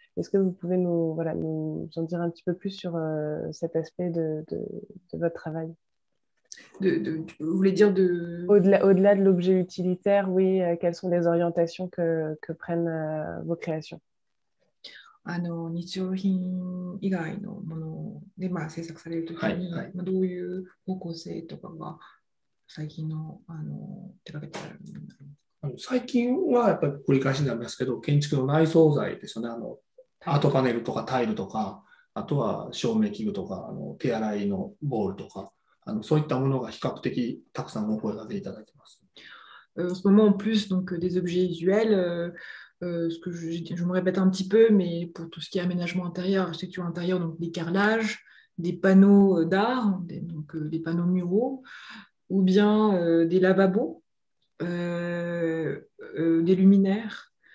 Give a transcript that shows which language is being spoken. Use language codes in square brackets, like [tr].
[fr] Est-ce que vous pouvez voilà, nous en dire un petit peu plus sur cet aspect de votre travail? Vous voulez dire de... Au-delà de l'objet utilitaire, oui, quelles sont les orientations que prennent vos créations? [ja] 日用品以外のもので、制作されるときに、どういう方向性とかが最近の手掛けてあるものになりますか？最近はやっぱり繰り返しになりますけど、建築の内装材ですよね。アートパネルとかタイルとか、あとは照明器具とか、手洗いのボールとか、そういったものが比較的たくさんお声掛けいただいています。 [fr] En ce moment, en plus donc, des objets visuels, ce que je me répète un petit peu, mais pour tout ce qui est aménagement intérieur, architecture intérieure, donc des carrelages, des panneaux d'art, donc des panneaux muraux, ou bien des lavabos, des luminaires.